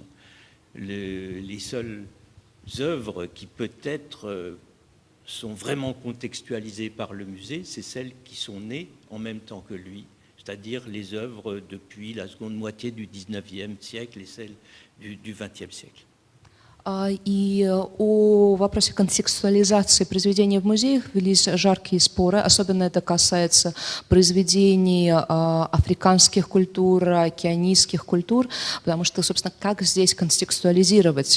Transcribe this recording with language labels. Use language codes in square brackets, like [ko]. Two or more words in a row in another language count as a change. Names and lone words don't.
[fr] Les seules œuvres qui peut-être sont vraiment contextualisées par le musée, c'est celles qui sont nées en même temps que lui, c'est-à-dire les œuvres depuis la seconde moitié du XIXe siècle et celles du XXe siècle. [ru] И о вопросе контекстуализации произведений в музеях велись жаркие споры, особенно это касается произведений африканских культур, океанийских культур, потому что, собственно, как здесь контекстуализировать?